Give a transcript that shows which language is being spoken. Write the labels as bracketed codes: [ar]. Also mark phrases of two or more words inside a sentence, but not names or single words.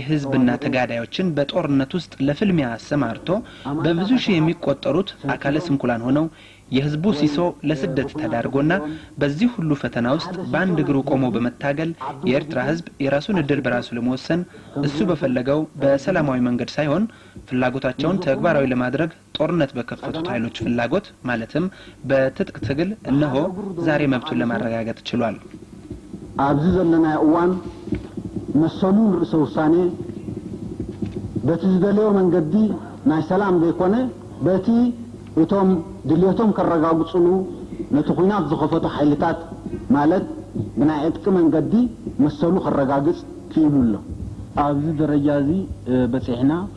[am] ህዝብና ተጋዳዮችን በጦርነት ውስጥ ለፍልሚያ አሰማርቶ በብዙ ሺህ የሚቆጠሩት አካለ ስንኩላን ሆነው የህዝቡ ሲሶ ለስደት ተዳርጎና በዚህ ሁሉ ፈተና ውስጥ በአንድ እግሩ ቆሞ በመታገል የኤርትራ ህዝብ የራሱን እድል በራሱ ለመወሰን እሱ በፈለገው በሰላማዊ መንገድ ሳይሆን ፍላጎታቸውን ተግባራዊ ለማድረግ ጦርነት በከፈቱት ኃይሎች ፍላጎት ማለትም በትጥቅ ትግል እነሆ ዛሬ መብቱን ለማረጋገጥ ችሏል። [ti] ኣብዚ ዘለና እዋን መሰሉን ርእሰ ውሳኔ በቲ ዝደለዮ መንገዲ ናይ ሰላም ዘይኮነ በቲ እቶም ድልየቶም ከረጋግጽሉ ነቲ ኩናት ዝኸፈቱ ኃይልታት ማለት ብናይ ዕጥቂ መንገዲ መሰሉ ከረጋግጽ ክኢሉሎ ኣብዚ ደረጃ እዚ በፂሕና